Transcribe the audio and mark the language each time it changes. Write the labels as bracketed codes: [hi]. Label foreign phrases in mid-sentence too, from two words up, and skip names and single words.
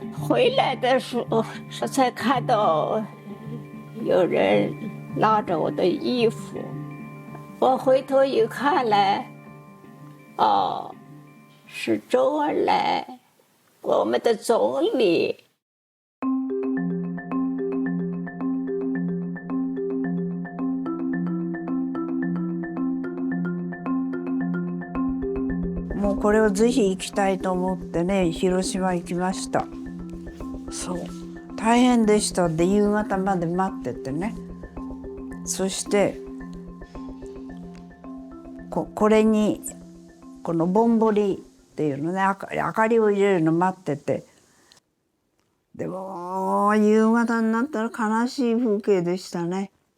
[zh] 回来的时候，我才看到有人拉着我的衣服，我回头一看来，哦，是周恩来，我们的总理。 [ja] もうこれをぜひ行きたいと思ってね、広島行きました。そう大変でした。で夕方まで待っててね、そしてこれにこのぼんぼりっていうのね、明かりを入れるの待ってて、でも夕方になったら悲しい風景でしたね。